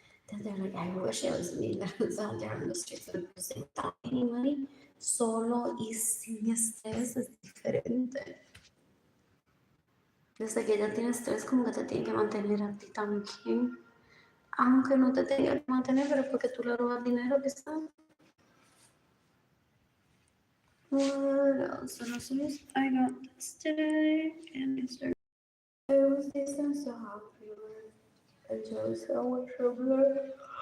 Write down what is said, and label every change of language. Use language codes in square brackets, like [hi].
[en] Then they're like, I wish I was me that was out there on the streets without any money. [es] Solo y sin estrés es diferente. Desde que ya tienes estrés, como que te tiene que mantener a ti también. Aunque no te tenga que mantener, pero porque tú le robas dinero, que está. [en] What else? I got this today, and I was decent, so happy. And Joe's so much trouble.